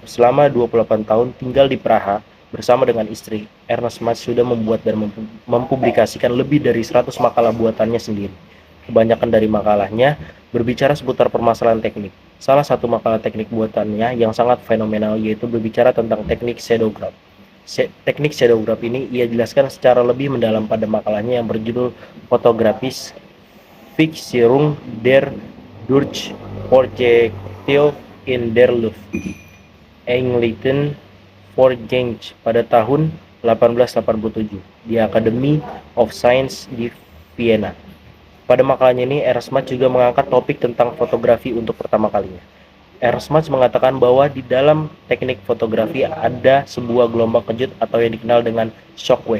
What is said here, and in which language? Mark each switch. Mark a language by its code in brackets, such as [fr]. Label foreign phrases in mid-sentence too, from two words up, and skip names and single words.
[id] Selama 28 tahun tinggal di Praha bersama dengan istri, Ernst Mach sudah membuat dan mempublikasikan lebih dari 100 makalah buatannya sendiri. Kebanyakan dari makalahnya berbicara seputar permasalahan teknik. Salah satu makalah teknik buatannya yang sangat fenomenal yaitu berbicara tentang teknik shadowgraph. Teknik shadowgraph ini ia jelaskan secara lebih mendalam pada makalahnya yang berjudul Fotografische Fixierung der Durchprojektion in der Luft, Englischen Vorgänge pada tahun 1887 di Academy of Science di Vienna. Pada makalahnya ini, Ernst Mach juga mengangkat topik tentang fotografi untuk pertama kalinya. Ernst Mach mengatakan bahwa di dalam teknik fotografi ada sebuah gelombang kejut atau yang dikenal dengan shockwave.